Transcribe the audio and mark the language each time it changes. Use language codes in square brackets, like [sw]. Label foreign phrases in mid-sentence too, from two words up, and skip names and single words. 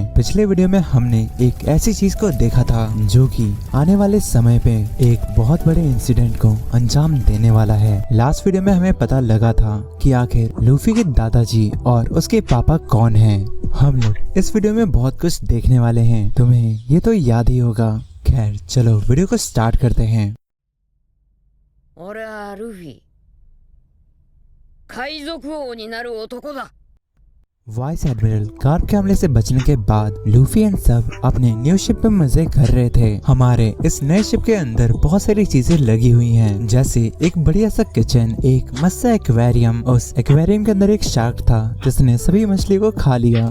[hi] पिछले वीडियो में हमने एक ऐसी चीज को देखा था जो कि आने वाले समय पे एक बहुत बड़े इंसिडेंट को अंजाम देने वाला है। लास्ट वीडियो में हमें पता लगा था कि आखिर लूफी के दादाजी और उसके पापा कौन हैं। हम लोग इस वीडियो में बहुत कुछ देखने वाले हैं, तुम्हें ये तो याद ही होगा। खैर चलो वीडियो को स्टार्ट करते हैं। [ja] 俺はルフィ、海賊王になる男だ。 [en] vice admiral [hi] कार्प के हमले से बचने के बाद लूफी एंड सब अपने [en] new ship [hi] में मजे कर रहे थे। हमारे इस नए शिप के अंदर बहुत सारी चीजें लगी हुई हैं, जैसे एक बढ़िया सा किचन, एक मस्त सा एक्वेरियम। उस एक्वेरियम के अंदर एक शार्क था जिसने सभी मछली को खा लिया।